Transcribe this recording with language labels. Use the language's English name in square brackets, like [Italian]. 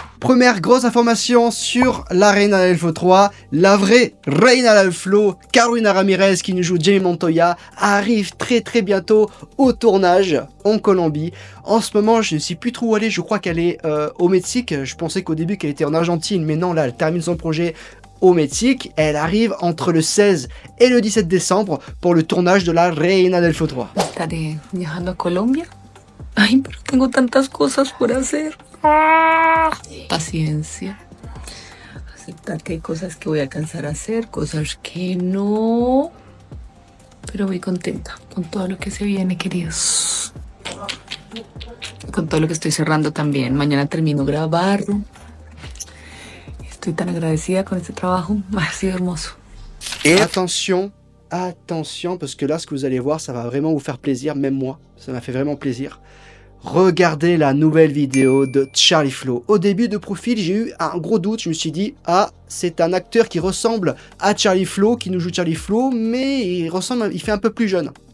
[French] Première grosse information sur la Reina del Flo 3, la vraie Reina del Flo, Carolina Ramirez qui nous joue Jamie Montoya, arrive très bientôt au tournage en Colombie. En ce moment je ne sais plus trop où aller, je crois qu'elle est au Mexique, je pensais qu'au début qu'elle était en Argentine mais non là elle termine son projet au Mexique. Elle arrive entre le 16 et le 17 décembre pour le tournage de la Reina del Flo 3. [Spanish] Estaré viajando a Colombia. Ay, pero tengo tantas cosas por hacer. Paciencia. Aceptar que hay cosas que voy a alcanzar a hacer, cosas que no. Pero voy contenta con todo lo que se viene, queridos. Con todo lo que estoy cerrando también. Mañana termino grabarlo. Estoy tan agradecida con este trabajo, ha sido hermoso. [French] Et attention, attention, parce que là, ce que vous allez voir, ça va vraiment vous faire plaisir, même moi, ça m'a fait vraiment plaisir. Regardez la nouvelle vidéo de Charlie Flow. Au début de profil, j'ai eu un gros doute, je me suis dit, ah, c'est un acteur qui ressemble à Charlie Flow, qui nous joue Charlie Flow, mais il fait un peu plus jeune.